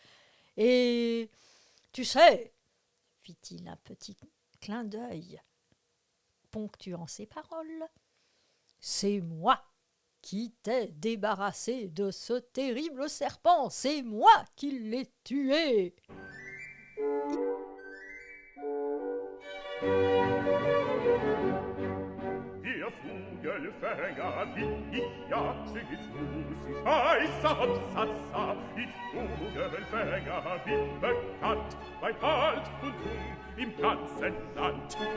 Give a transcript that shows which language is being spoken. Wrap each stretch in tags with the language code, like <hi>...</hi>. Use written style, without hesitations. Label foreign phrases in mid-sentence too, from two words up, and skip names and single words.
<fr>Et tu sais, fit-il un petit clin d'œil, ponctuant ses paroles. « C'est moi qui t'ai débarrassé de ce terrible serpent, c'est moi qui l'ai tué. »</fr> <de>Der Vogelfänger bin ich, ja, stets muss ich heißer Hopsassa. Ich Vogelfänger bin bekannt, bei Alt und Jung im ganzen Land.</de>